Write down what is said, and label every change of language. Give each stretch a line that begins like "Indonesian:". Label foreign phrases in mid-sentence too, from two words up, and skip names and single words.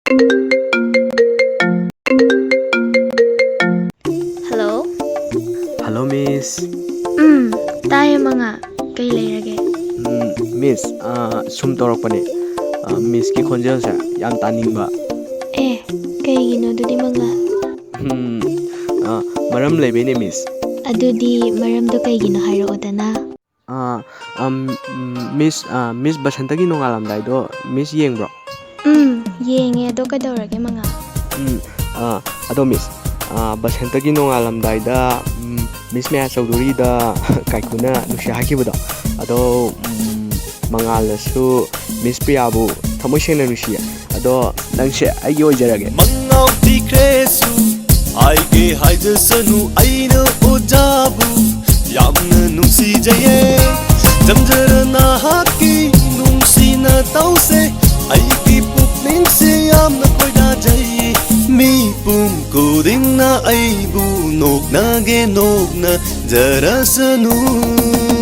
Manipuri: Hello? Hello, Miss. Tayo mga. Kay leirage. Miss, sum taurakpane. Miss ki khonjel sa yam taningba. Kaygino dudi mga. Maram leibene, Miss. Adudi maramdo kaygino hairokodana. Miss Basantagi nongalamdaido Miss yengbro. Yenge ado kadawrage mga. Ado Miss. Basantagi nongalamdaida Miss Maya Chaudhuri-da kaikuna nusi hakibudo. Ado mangalasu Miss Priyabu thamoi sengna nusiya. Ado nangse aigi oijarage. Mangau tikresu aige haijasanu aina ojabu yamna nungsijaye jamjarana haki nungsina tause aigi pukningse yamna koidajaye mi pum kodingna aibu nokna ge nokna jarasanu